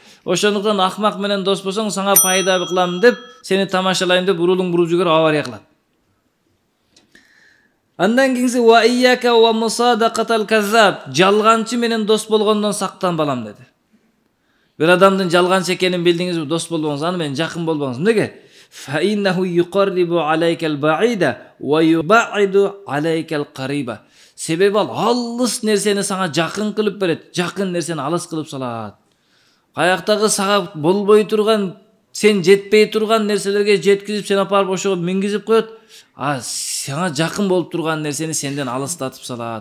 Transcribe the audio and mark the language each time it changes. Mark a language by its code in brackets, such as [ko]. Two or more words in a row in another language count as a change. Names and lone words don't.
[ky] Ошондуктан ахмак менен дос болсоң, сага пайда кылам деп, сени тамашалайм деп урулуң буруп жүргөр авария кылат. Андан кийинси [ar] وإياك ومصادقة الكذاب, [ky] жалганчы менен дос болгондон сактан балам деди. Bir адамдын жалганчы экенин билдиңизби, дос болбоңуз, аны менен жакын болбоңуз. Неге? [ar] فإنه يقرب عليك البعيد ويبعد عليك القريب. [ky] Себеби ал алыс нерсени сага жакын кылып берет, жакын нерсени алыс кылып салат. Каяктагы сага болбой турган, сен жетпей турган нерселерге жеткизип, сен апарып ошого мингизип коет, сага жакын болуп турган нерсени сенден алыстатып салат.